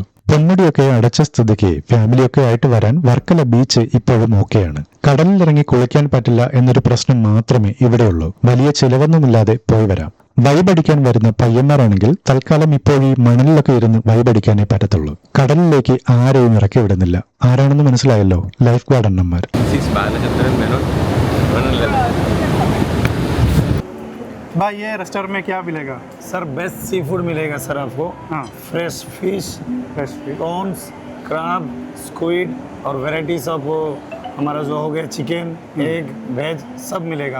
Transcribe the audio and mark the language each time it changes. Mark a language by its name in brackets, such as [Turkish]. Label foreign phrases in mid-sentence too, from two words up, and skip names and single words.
[Malayalam] പൊന്മുടിയൊക്കെ അടച്ച സ്ഥിതിക്ക് ഫാമിലിയൊക്കെ ആയിട്ട് വരാൻ വർക്കല ബീച്ച് ഇപ്പോഴും ഓക്കെയാണ്. കടലിലിറങ്ങി കുളിക്കാൻ പറ്റില്ല എന്നൊരു പ്രശ്നം മാത്രമേ ഇവിടെയുള്ളൂ. വലിയ ചിലവൊന്നുമില്ലാതെ പോയി വരാം. വൈബടിക്കാൻ വരുന്ന പയ്യന്മാരാണെങ്കിൽ തൽക്കാലം ഇപ്പോൾ ഈ മണലിലൊക്കെ ഇരുന്ന് വൈബടിക്കാനേ പറ്റത്തുള്ളൂ. കടലിലേക്ക് ആരെയും ഇറക്കി വിടുന്നില്ല. ആരാണെന്ന് മനസ്സിലായല്ലോ, ലൈഫ് ഗാർഡ് അണ്ണന്മാർ. [Hindi] भाई ये रेस्टोरेंट में क्या मिलेगा? सर [English] best sea food [Hindi] मिलेगा सर आपको. हाँ, [English] fresh fish, prawns, crab, squid [Hindi] और [English] varieties of [Hindi] हमारा जो हो गया [English] chicken, egg, veg [Hindi] सब मिलेगा.